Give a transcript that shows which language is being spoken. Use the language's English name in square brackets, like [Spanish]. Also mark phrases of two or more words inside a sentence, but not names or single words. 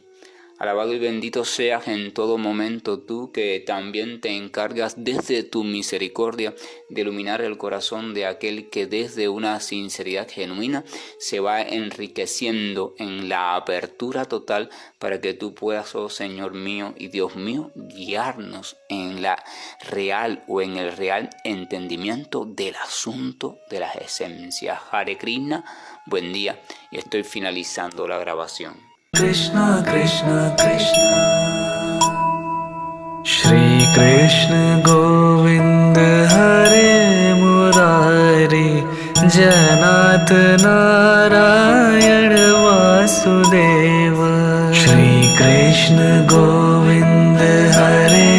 [Spanish] Alabado y bendito seas en todo momento tú, que también te encargas desde tu misericordia de iluminar el corazón de aquel que desde una sinceridad genuina se va enriqueciendo en la apertura total, para que tú puedas, oh Señor mío y Dios mío, guiarnos en la real o en el real entendimiento del asunto de las esencias. [Sanskrit] Hare Krishna, [Spanish] buen día, y estoy finalizando la grabación. [Sanskrit] Krishna Krishna Krishna Shri Krishna Govinda Hare Murari Janat Narayan Vasudeva Shri Krishna Govinda Hare